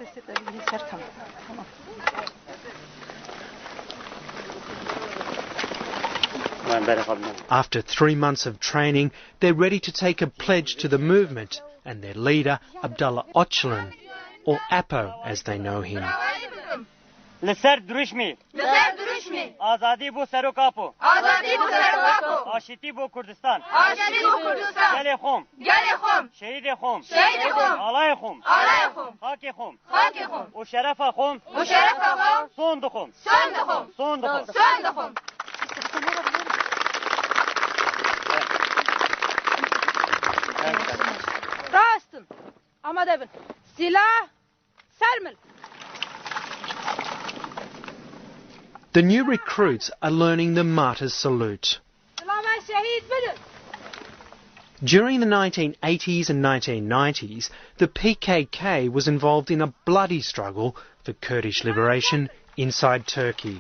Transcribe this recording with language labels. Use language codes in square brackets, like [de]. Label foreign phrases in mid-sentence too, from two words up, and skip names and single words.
[en] After 3 months of training, they're ready to take a pledge to the movement and their leader, ABDULLAH, or Apo as they know him. [ku] لسر درشمی آزادی بو سروکاپو آشتی بو کردستان گل خوم شهید خوم آلای خوم خاک خوم و شرف خوم سوند خوم راستن آماده بن سلاح سرمل. [en] The new recruits are learning the martyr's salute. During the 1980s and 1990s, the PKK was involved in a bloody struggle for Kurdish liberation inside Turkey.